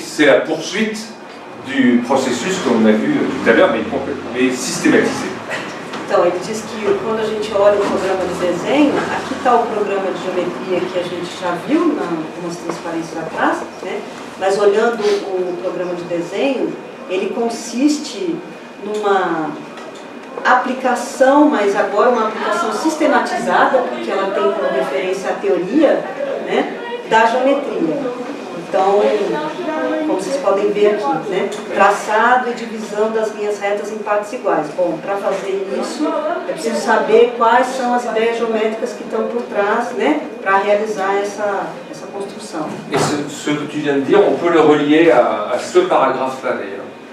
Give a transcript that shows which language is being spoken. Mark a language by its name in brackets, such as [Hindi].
[French] C'est la poursuite du processus qu'on a vu tout à l'heure, mais systématisé. [Portuguese] Então, ele diz que quando a gente olha o programa de desenho, aqui está o programa de geometria que a gente já viu nas transparências atrás, né? Mas olhando o programa de desenho, ele consiste numa aplicação, mas agora uma aplicação sistematizada, porque ela tem como referência a teoria, né, da geometria. Então, como vocês podem ver aqui, né, traçado e divisão das linhas retas em partes iguais. Bom, para fazer isso, é preciso saber quais são as ideias geométricas que estão por trás, né, para realizar essa construção. [French] Et ce que tu viens de dire, on peut le relier à ce paragraphe-là d'ailleurs,